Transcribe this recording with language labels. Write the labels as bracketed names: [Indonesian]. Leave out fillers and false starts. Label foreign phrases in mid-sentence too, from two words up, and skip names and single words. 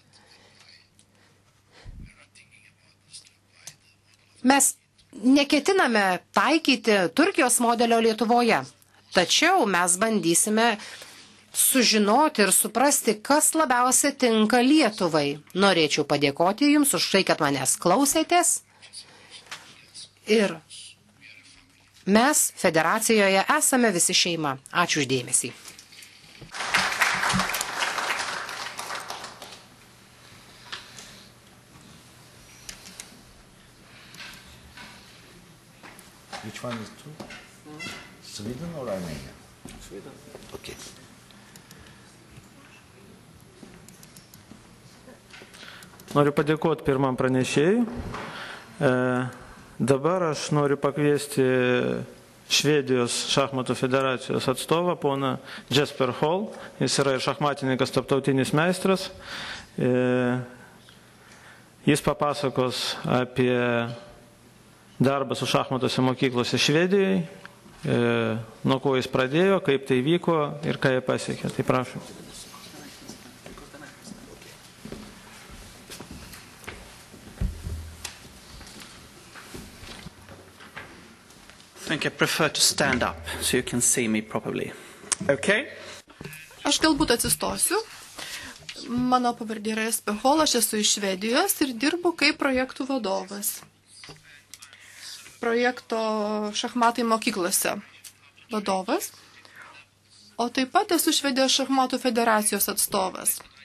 [Lithuanian] Mes neketiname taikyti Turkijos modelio Lietuvoje, tačiau mes bandysime sužinoti ir suprasti, kas labiausiai tinka Lietuvai. Norėčiau padėkoti Jums už tai, kad manęs klausėtės. Ir mes federacijoje esame visi šeima. Ačiū uždėmesį. [English] Which one is true? Sweden or Armenia? Sweden. Okay. [Lithuanian] Noriu padėkoti pirmam pranešėjui. Dabar aš noriu pakviesti Švedijos šachmatų federacijos atstovą, poną Jesper Hall. Jis yra ir šachmatininkas, tarptautinis meistras. Jis papasakos apie darbą su šachmatuose mokyklose Švedijoje, nuo ko jis pradėjo, kaip tai vyko ir ką jie pasiekė. Tai prašom. [English] I think I prefer to stand up so you can see me properly. Okay? [Lithuanian] Aš galbūt atsistosiu. Mano pavardė yra Jesper Hall, aš esu iš Švedijos ir dirbu kaip projektų vadovas. Projekto šachmatai mokyklose vadovas. O taip pat esu Švedijos šachmatų federacijos atstovas.